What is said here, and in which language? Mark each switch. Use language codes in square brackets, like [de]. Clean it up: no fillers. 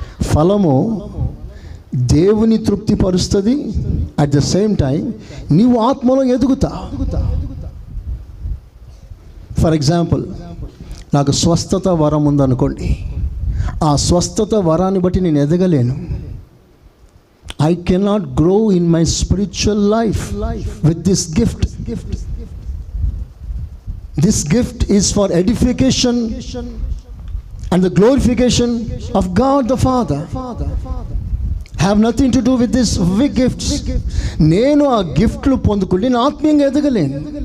[te] ఫలము దేవుని తృప్తిపరుస్తుంది. [en] at the same time [te] నీవు ఆత్మలో ఎదుగుతా. [en] for example, [te] నాకు స్వస్థత వరం ఉందనుకోండి. ఆ స్వస్థత వరాన్ని బట్టి నేను ఎదగలేను. [en] I cannot grow in my spiritual life with this gift. This gift is for edification and the glorification of God the Father. Have nothing to do with this big gifts. [te] నేను ఆ గిఫ్ట్లు పొందుకుంటే నేను ఆత్మీయంగా ఎదగలేను.